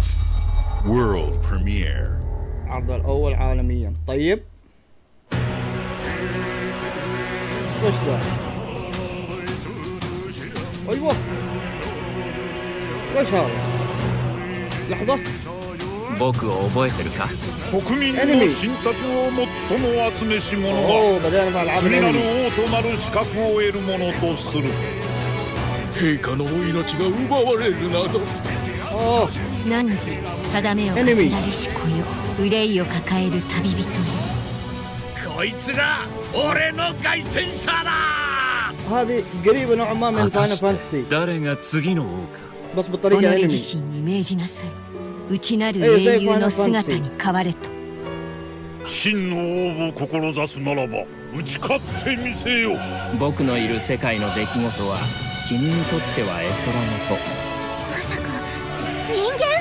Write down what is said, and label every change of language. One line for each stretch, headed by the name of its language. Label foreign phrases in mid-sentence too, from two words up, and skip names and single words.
English: World Premiere.
Arabic: عرض الاول عالميا. طيب وش ذا؟ ايوه وش هذا؟ لحظة.
Japanese: 僕を覚えてるか？国民の信託を最も集めし者が次なる王となる資格を得るものとする。陛下のお命が奪われるなど。汝定めを課せられし子よ、憂いを抱える旅人よ。こいつが俺の凱旋者だ。
Arabic: هذه قريبة نوعا ما من فاينل فانتسي
Japanese: 誰が次の王か。
Arabic: بس بطريقة
Japanese: 己
Arabic: انمي.
Japanese: 自身に命じなさい。内なる英雄の姿に変われと。真の王を志すならば打ち勝ってみせよ。僕のいる世界の出来事は君にとっては絵空の子。まさか人間？